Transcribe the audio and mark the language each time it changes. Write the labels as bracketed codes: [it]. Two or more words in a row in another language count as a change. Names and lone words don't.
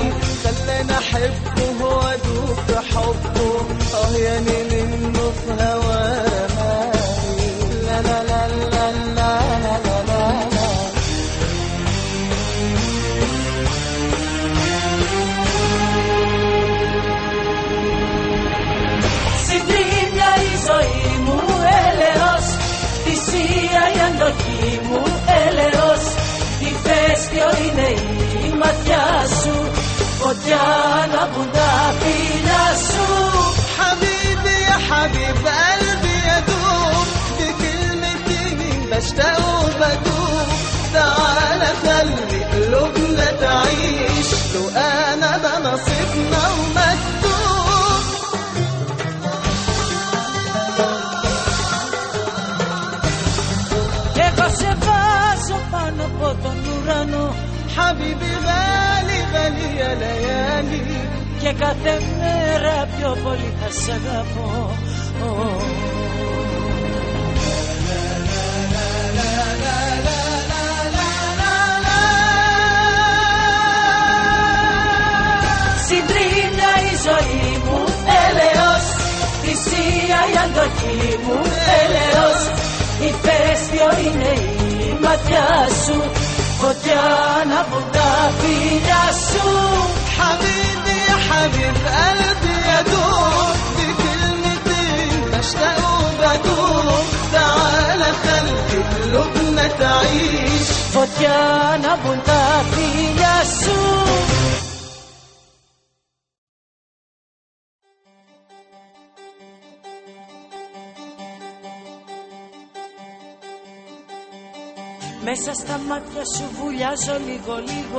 [ar] خلاني أحبه وأدوب في حبه، يعني منه في هواه رماني. لا لا لا لا لا لا لا لا. [el] Συντρίμια η ζωή μου έλεος, θυσία η αντοχή μου έλεος. Ηφαίστειο είναι η ματιά σου, φωτιά ανάβουν τα φιλιά σου. [ar] حبيبي يا حبيب قلبي يدوب بكلمتين بشتاق وبدوب. تعال خلي قلوبنا تعيش، لو انا ده نصيبنا ومكتوب. [el] Εγώ σε βάζω πάνω από τον ουρανό, [ar] حبيبي غالي غالي يا ليالي. [el] και κάθε μέρα πιο πολύ θα σ' αγαπώ. Συντρίμια η ζωή μου έλεος, θυσία η αντοχή μου έλεος. Ηφαίστειο είναι η ματιά σου, φωτιά ανάβουν τα φιλιά σου. [ar] حبيبي يا حبيب قلبي يدوب بكلمتين بشتاق وبدوب. تعال خلي قلوبنا تعيش، [el] φωτιά ανάβουν τα φιλιά σου. Μέσα στα μάτια σου βουλιάζω λίγο λίγο.